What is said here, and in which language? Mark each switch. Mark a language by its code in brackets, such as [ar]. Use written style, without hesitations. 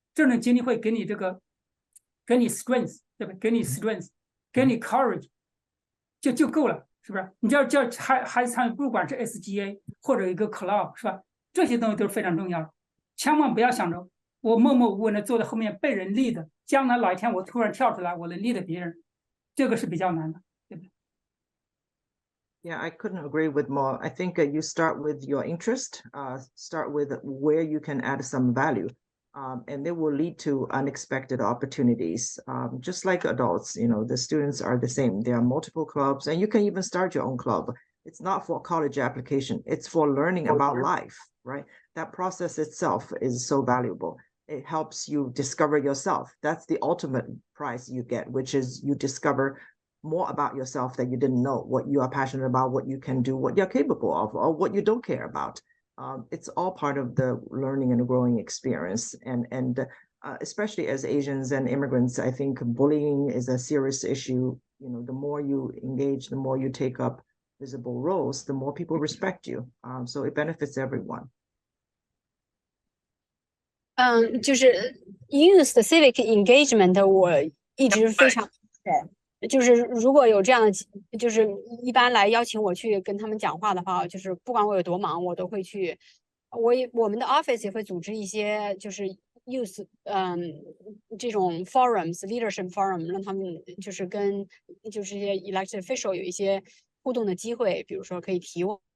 [zh] 这种经历会给你给你 strength， 对吧？给你 strength， 给你 courage， 就够了，是不是？你叫孩子参与，不管是 SGA 或者一个 club， 是吧？这些东西都是非常重要的，千万不要想着我默默无闻的坐在后面被人立的，将来哪一天我突然跳出来，我能立的别人，这个是比较难的，对不对？ [en] Yeah, I couldn't agree with more. I think you start with your interest, start with where you can add some value, and it will lead to unexpected opportunities. Just like adults, you know, the students are the same. There are multiple clubs, and you can even start your own club. It's not for college application. It's for learning about life, right? That process itself is so valuable. It helps you discover yourself. That's the ultimate prize you get, which is you discover more about yourself that you didn't know, what you are passionate about, what you can do, what you're capable of, or what you don't care about. It's all part of the learning and growing experience. And especially as Asians and immigrants, I think bullying is a serious issue. You know, the more you engage, the more you take up visible roles, the more people respect you. So it benefits everyone. [zh] 就是 youth civic engagement， 我一直非常就是如果有这样的，就是一般来邀请我去跟他们讲话的话，就是不管我有多忙，我都会去。我们的 office 也会组织一些就是 youth 这种 forums leadership forum， 让他们就是跟就是一些 elected official 有一些互动的机会，比如说可以提问。